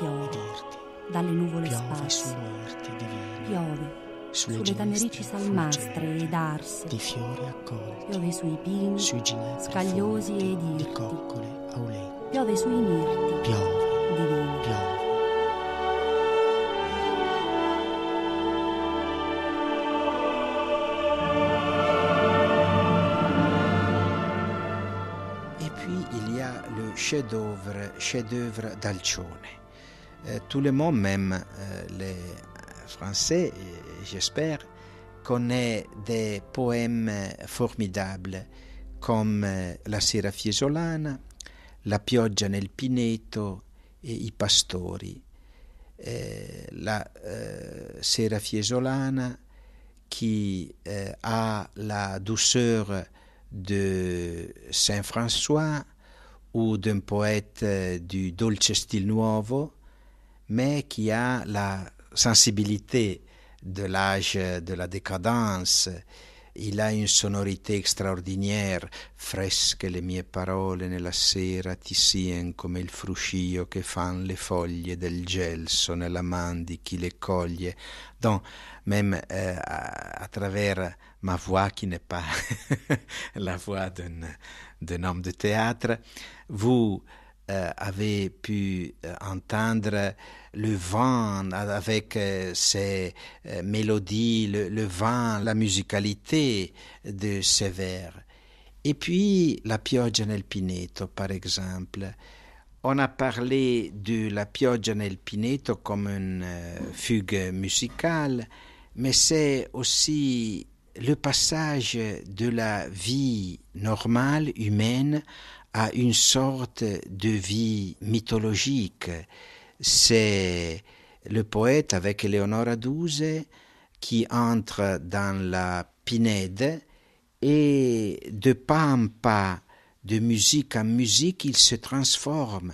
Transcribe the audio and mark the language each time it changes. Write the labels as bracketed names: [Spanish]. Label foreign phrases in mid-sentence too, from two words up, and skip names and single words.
[Italian] Piove ed irti. dalle nuvole Piove sparse. sui mirti divini. Piove sulle ginestre tamerici salmastre fulgenti ed arse. di fiori accolti. Piove sui pini Sui ginepri scagliosi folti ed di irti. coccole aulenti. Piove sui mirti Piove, divini. piove. [French] Et puis il y a le chef-d'œuvre d'Alcione. Tout le monde, même les Français, j'espère, connaît des poèmes formidables comme La sera fiesolana, La pioggia nel pineto et I pastori. La sera fiesolana qui a la douceur de Saint-François ou d'un poète du Dolce Stil Nuovo, mais qui a la sensibilité de l'âge de la décadence. Il a une sonorité extraordinaire, [Italian] fresche le mie parole nella sera ti sien come il fruscio che fan le foglie del gelso nella man di chi le coglie. [French] Donc, même à travers ma voix qui n'est pas la voix d'un homme de théâtre, vous avez pu entendre le vent avec ses mélodies, le vent, la musicalité de ces vers. Et puis la pioggia nel pineto, par exemple. On a parlé de la pioggia nel pineto comme une fugue musicale, mais c'est aussi le passage de la vie normale humaine à une sorte de vie mythologique. C'est le poète avec Eleonora Duse qui entre dans la Pinède et de pas en pas, de musique en musique, il se transforme.